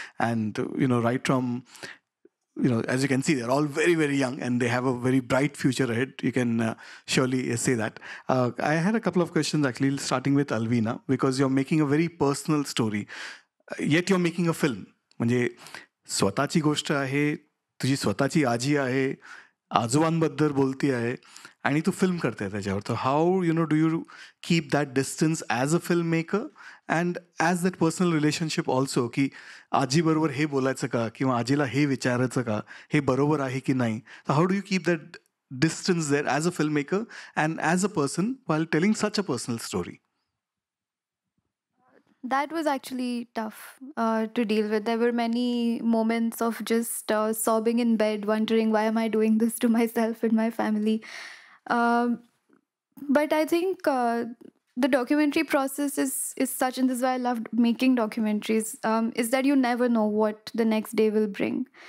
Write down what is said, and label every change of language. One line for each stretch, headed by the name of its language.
English: And right from as you can see, they're all very, very young, and they have a very bright future ahead. You can surely say that. I had a couple of questions actually, starting with Alvina, because you're making a very personal story, yet you're making a film.
Marathi: म्हणजे स्वतःची गोष्ट आहे, तुझी स्वतःची आजी आहे, आजोबांबद्दल बोलती आहे, आणि तू फिल्म करते त्याच्यावर. तर
English: how do you keep that distance as a film maker and as that personal relationship also,
Marathi: की आजीबरोबर हे बोलायचं का किंवा आजीला हे विचारायचं का, हे बरोबर आहे की नाही. तर
English: How do you keep that distance there as a film maker and as a person while telling such a personal story? That was actually tough to deal with. There were many moments of just sobbing in bed, wondering why am I doing this to myself and my family. But I think the documentary process is such, and this is why I loved making documentaries, is that you never know what the next day will bring.